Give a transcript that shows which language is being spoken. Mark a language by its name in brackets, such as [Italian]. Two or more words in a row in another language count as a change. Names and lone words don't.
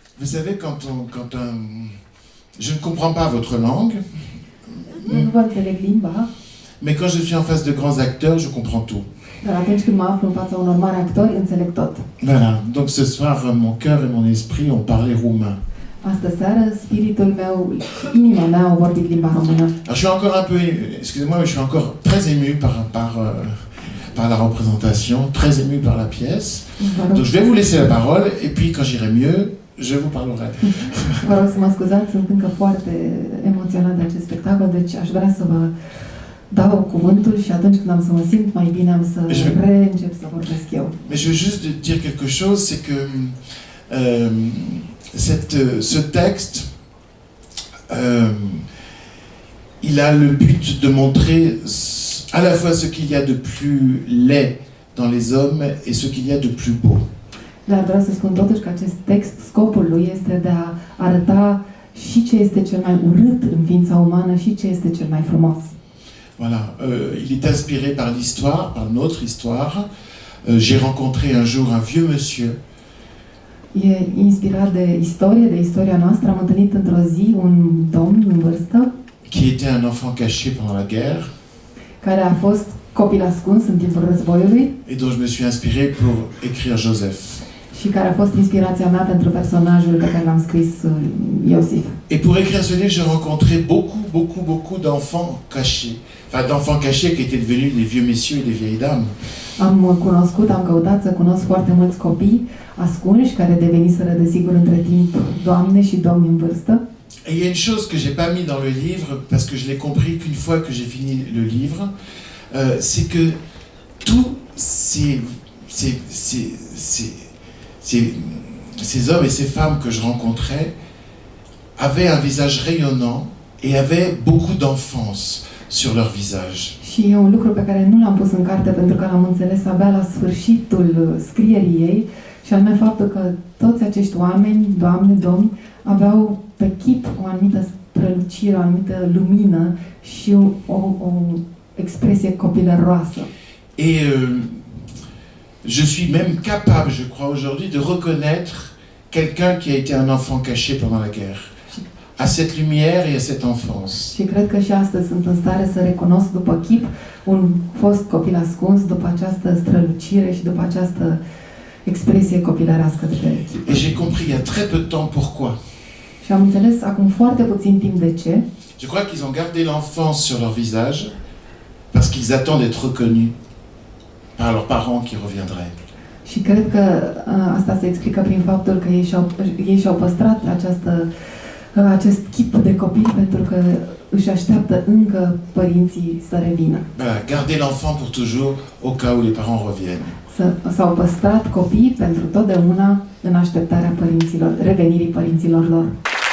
[French] savez, je ne comprends pas votre langue, [Romanian] Eu nu vă înțeleg limba, [French] mais quand je suis en face de grands acteurs, je comprends tout. [Romanian] dar atunci când mă aflu în fața unor mari actori, înțeleg tot. [French] Voilà, donc ce soir, mon cœur et mon esprit ont parlé roumain. [Romanian] Astă seară, spiritul meu, inima mea au vorbit limba română. [French] Alors, je suis encore un peu, excusez-moi, mais je suis encore très ému par la représentation, très ému par la pièce. Donc je vais vous laisser la parole, et puis quand j'irai mieux, je vous parlerai. [Romanian] Vă rog să mă scuzați, sunt încă foarte emoționat de acest spectacol, deci aș vrea să vă dau cuvântul și atunci când am să mă simt mai bine, am să reîncep să vorbesc eu. [French] Mais je veux juste dire quelque chose, c'est que ce texte, il a le but de montrer à la fois ce qu'il y a de plus laid dans les hommes et ce qu'il y a de plus beau. [Romanian] Dar vreau să spun totuși că acest text, scopul lui este de a arăta și ce este cel mai urât în ființa umană și ce este cel mai frumos. [French] Voilà, il est inspiré par l'histoire, par notre histoire. J'ai rencontré un jour un vieux monsieur. [Romanian] E inspirat de istoria noastră. Am întâlnit într-o zi un domn în vârstă [French] qui était un enfant caché pendant la guerre. [Romanian] Care a fost copil ascuns în timpul războiului. [French] Et dont je me suis inspiré pour écrire Joseph. [Romanian] Și care a fost inspirația mea pentru personajul pe care l-am scris, Iosif. [French] Et pour écrire ce livre, j'ai rencontré beaucoup d'enfants cachés. Enfin, d'enfants cachés qui étaient devenus des vieux messieurs et des vieilles dames. [Romanian] Am căutat să cunosc foarte mulți copii ascunși care deveniseră desigur între timp doamne și domni în vârstă. [French] Et il y a une chose que j'ai pas mis dans le livre parce que je l'ai compris qu'une fois que j'ai fini le livre, c'est que tous ces hommes et ces femmes que je rencontrais avaient un visage rayonnant et avaient beaucoup d'enfance sur leur visage. [Romanian] Și e un lucru pe care nu l-am pus în carte pentru că l-am înțeles abia la sfârșitul scrierii ei, și anume faptul că toți acești oameni, doamne, domni, aveau pe chip o anumită strălucire, o anumită lumină și o expresie copilăroasă. [French] Et je suis même capable, je crois aujourd'hui, de reconnaître quelqu'un qui a été un enfant caché pendant la guerre, à cette lumière et à cette enfance. [Romanian] Și cred că și astăzi sunt în stare să recunosc după chip un fost copil ascuns, după această strălucire și după această expresie copilărească de pe el. [French] Et j'ai compris il y a très peu de temps pourquoi. [Romanian] Și am înțeles acum foarte puțin timp de ce. [French] Je crois qu'ils ont gardé l'enfance sur leur visage parce qu'ils attendent d'être reconnus par leurs parents qui reviendraient. [Romanian] Și cred că asta se explică prin faptul că ei și-au păstrat acest chip de copil pentru că își așteaptă încă părinții să revină. [French] Voilà, garder l'enfant pour toujours au cas où les parents reviennent. [Romanian] S-au păstrat copiii pentru totdeauna în așteptarea revenirii părinților lor.